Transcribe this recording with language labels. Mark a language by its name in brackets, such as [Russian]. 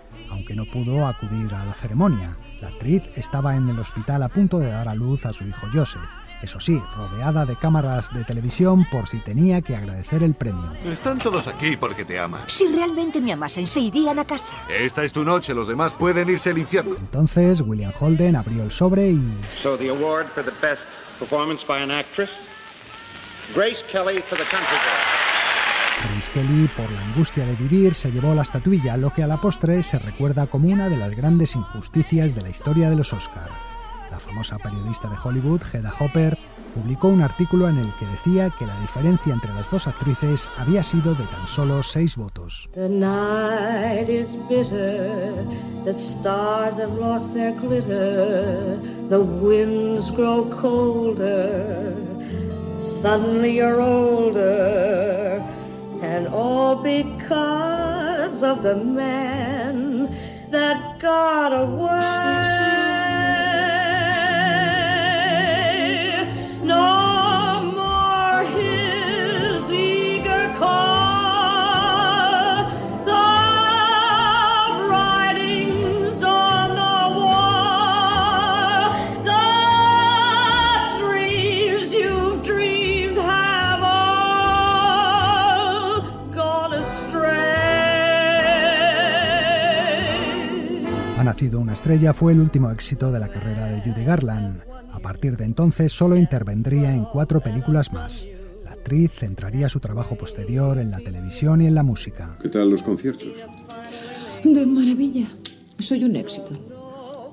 [Spanish] Aunque no pudo acudir a la ceremonia, la actriz estaba en el hospital a punto de dar a luz a su hijo Joseph. Eso sí, rodeada de cámaras de televisión por si tenía que agradecer el premio. Están todos aquí porque te aman. Si realmente me amasen, se irían a casa. Esta es tu noche, los demás pueden irse al infierno. Entonces, William Holden abrió el sobre y... [English] So the award for the best performance by an actress, Grace Kelly for The Country Girl. [Spanish] Grace Kelly, por la angustia de vivir, se llevó la estatuilla, lo que a la postre se recuerda como una de las grandes injusticias de la historia de los Oscar. La famosa periodista de Hollywood, Hedda Hopper, publicó un artículo en el que decía que la diferencia entre las dos actrices había sido de tan solo 6 votos. [English] The night is bitter, the stars have lost their glitter, the winds grow colder, suddenly you're older, and all because of the man that got away. No more his eager call, the writings on the wall, the dreams you've dreamed have all gone astray. [Spanish] Ha nacido una estrella fue el último éxito de la carrera de Judy Garland. A partir de entonces solo intervendría en 4 películas más. La actriz centraría su trabajo posterior en la televisión y en la música. ¿Qué tal los conciertos? De maravilla. Soy un éxito.